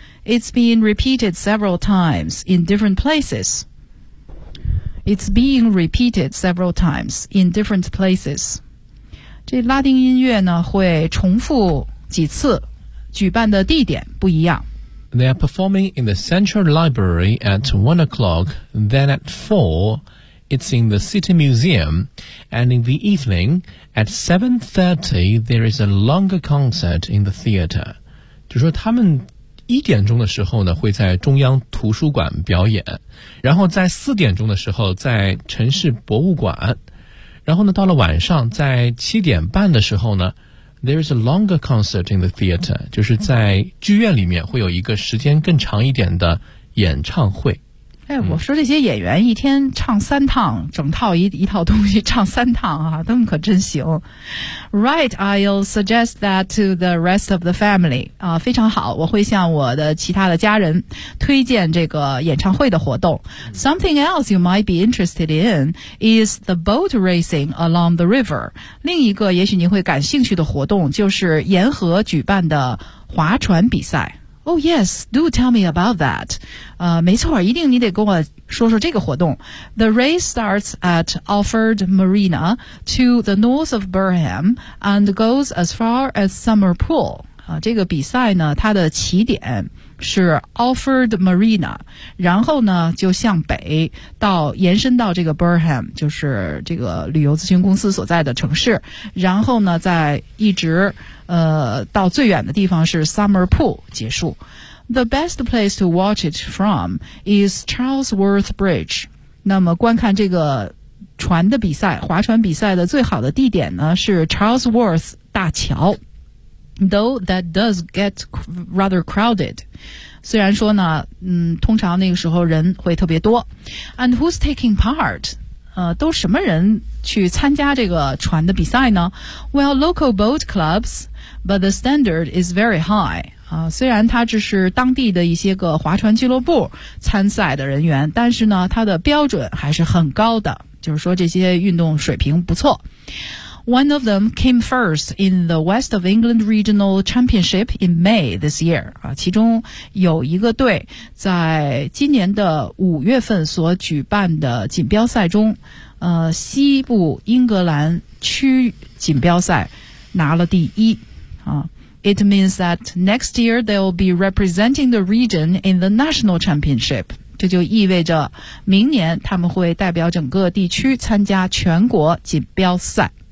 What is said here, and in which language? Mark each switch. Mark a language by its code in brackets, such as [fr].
[en] It's been repeated several times in different places. It's being repeated several times in different places. [zh] 这拉丁音乐呢会重复几次，举办的地点不一样。 [en] They are performing in the Central Library at 1 o'clock, then at 4, it's in the City Museum, and in the evening at 7:30, there is a longer concert in the theater. [zh] 就说他们一点钟的时候呢会在中央图书馆表演，然后在四点钟的时候在城市博物馆，然后呢到了晚上在七点半的时候呢 [en] there is a longer concert in the theater， [zh] 就是在剧院里面会有一个时间更长一点的演唱会。哎，我说这些演员一天唱三趟，整套一套东西唱三趟啊，他们可真行。 [en] Right, I'll suggest that to the rest of the family. [zh] 啊，非常好，我会向我的其他的家人推荐这个演唱会的活动。 [en] Something else you might be interested in is the boat racing along the river. [zh] 另一个也许您会感兴趣的活动就是沿河举办的划船比赛。 [en] Oh yes, do tell me about that. [zh] 没错，一定你得跟我说说这个活动。 [en] The race starts at Alford Marina to the north of Burham and goes as far as Summer Pool. [zh] 这个比赛呢，它的起点是 Alford Marina， 然后呢就向北到延伸到这个 Burham， 就是这个旅游咨询公司所在的城市，然后呢再一直到最远的地方是 Summer Pool 结束。 [en] The best place to watch it from is Charlesworth Bridge， [zh] 那么观看这个船的比赛，划船比赛的最好的地点呢是 Charlesworth 大桥。 [en] Though that does get rather crowded. [zh] 虽然说呢，通常那个时候人会特别多。 [en] And who's taking part? [zh] 都什么人去参加这个船的比赛呢？ [en] Well, local boat clubs, but the standard is very high. [zh] 虽然它只是当地的一些个划船俱乐部参赛的人员，但是呢，它的标准还是很高的，就是说这些运动水平不错。 [en] One of them came first in the West of England Regional Championship in May this year. [zh] 其中有一个队在今年的五月份所举办的锦标赛中，西部英格兰区锦标赛拿了第一。 [en] It means that next year they'll be representing the region in the National Championship. [zh] 这就意味着明年他们会代表整个地区参加全国锦标赛。